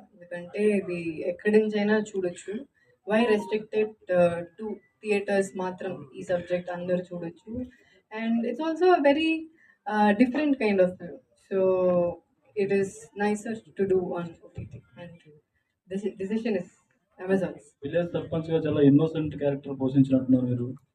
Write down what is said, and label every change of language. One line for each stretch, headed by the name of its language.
Telugu: ఎందుకంటే ఇది ఎక్కడి నుంచైనా చూడొచ్చు.
English: why restricted to theatres
Telugu: మాత్రం ఈ సబ్జెక్ట్ అందరూ చూడొచ్చు.
English: and it's also a very different kind of film. So it is nicer to do on OTT, and this decision is Amazon's.
Telugu: Village sarpanch గా చాలా ఇన్నోసెంట్ క్యారెక్టర్ పోషించినట్టున్నారు మీరు.